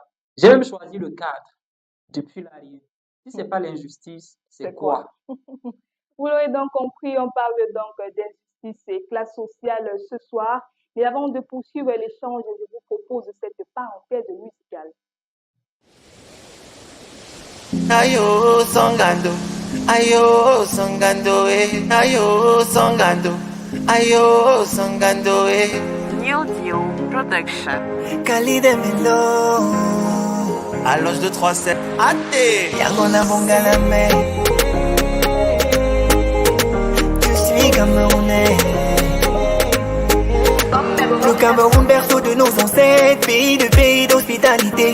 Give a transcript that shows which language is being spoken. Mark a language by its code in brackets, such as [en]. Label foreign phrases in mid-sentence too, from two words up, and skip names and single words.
[fr] J'ai même choisi le cadre. Depuis là, si c'est pas l'injustice, c'est C'est quoi? quoi? Vous l'aurez donc compris, on parle donc d'injustice et classe sociale ce soir. Mais avant de poursuivre l'échange, je vous propose cette parenthèse musicale. Ayo songando, ayo songando, ayo songando, ayo songando, Neil Dio Production. Kali de Melo, à l'âge de 3-7, Ate, Yangona Bongalame, je suis Camerounais. Le Cameroun, berceau de nos ancêtres, pays d'hospitalité.